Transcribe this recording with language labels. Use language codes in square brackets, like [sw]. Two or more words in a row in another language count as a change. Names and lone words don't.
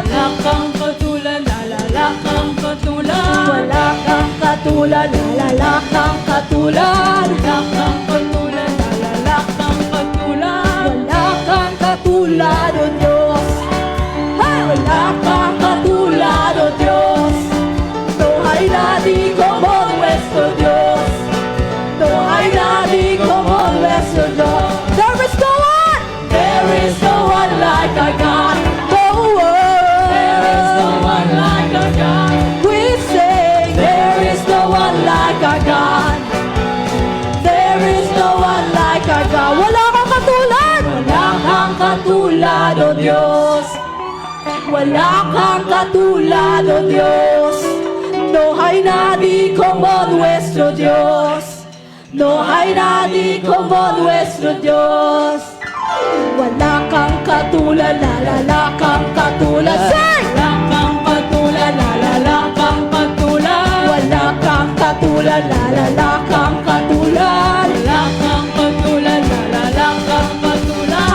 [tl] Kang katulad, lalala kang katulad. Wala kang katulad, lalala kang katulad. Kang katulad, lalala kang katulad. Wala kang katulad, oh Diyos. Hey! Wala kang katulad, oh Diyos. [es] No hay nadie como nuestro Dios. No hay nadie como nuestro Dios. [en] There is no one. There is no one like our God. No one. There is no one like our God. We sing. There is no one like our God. There is no one like our God. [tl] Wala kang katulad. Wala kang katulad, oh Diyos. Wala kang katulad, oh Diyos. [es] No hay nadie como nuestro Dios. No hay nadie como nuestro Dios. [tl] Wala kang katulad, lalala kang katulad. Sing! Wala kang katulad, lalala kang katulad. Wala kang katulad, lalala kang katulad. Wala kang katulad, lalala kang katulad.